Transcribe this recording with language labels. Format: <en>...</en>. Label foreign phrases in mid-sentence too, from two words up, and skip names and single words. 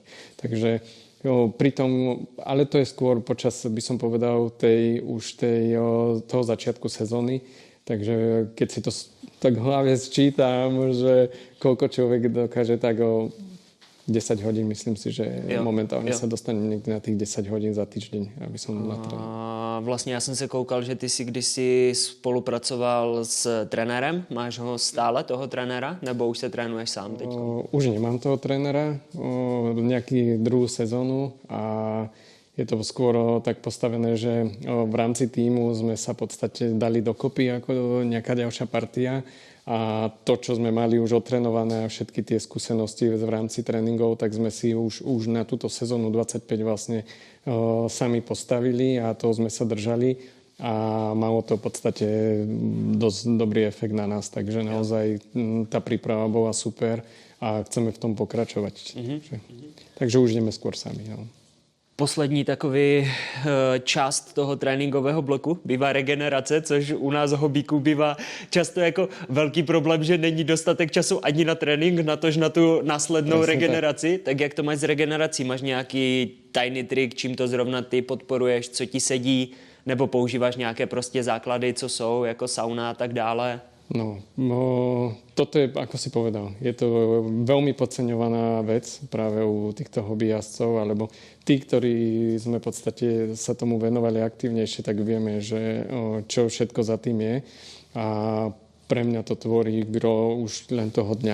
<sk>Takže pritom, ale to je skôr počas, by som povedal, toho začiatku sezóny. Takže keď si to tak v hlave sčítam, že koľko človek dokáže, tak 10 hodín, myslím si, že momentálne sa dostanem niekde na tých 10 hodín za týždeň, aby som natrénoval.</sk> <cs>A vlastně já jsem se koukal, že ty si kdysi spolupracoval s trenérem. Máš ho stále, toho trenéra? Nebo už se trénuješ sám teď?</cs> <sk>Už nemám toho trenéra, nejaký druhú sezónu a je to skôr tak postavené, že v rámci týmu sme sa v podstate dali dokopy ako nejaká ďalšia partia a to, čo sme mali už otrénované a všetky tie skúsenosti v rámci tréningov, tak sme si už na túto sezónu 25 vlastne sami postavili a toho sme sa držali a malo to v podstate dosť dobrý efekt na nás, takže naozaj tá príprava bola super a chceme v tom pokračovať. Takže už ideme skôr sami. No.</sk> <cs>Poslední takový část toho tréninkového bloku bývá regenerace, což u nás hobíků bývá často jako velký problém, že není dostatek času ani na trénink, natož na tu následnou regeneraci. Tak jak to máš s regenerací? Máš nějaký tajný trik, čím to zrovna ty podporuješ, co ti sedí, nebo používáš nějaké prostě základy, co jsou, jako sauna a tak dále?</cs> <sk>No, toto je, ako si povedal, je to veľmi podceňovaná vec práve u týchto hobbyjazdcov, alebo tí, ktorí sme v podstate sa tomu venovali aktívnejšie, tak vieme, že čo všetko za tým je. A pre mňa to tvorí gro už len toho dňa.</sk>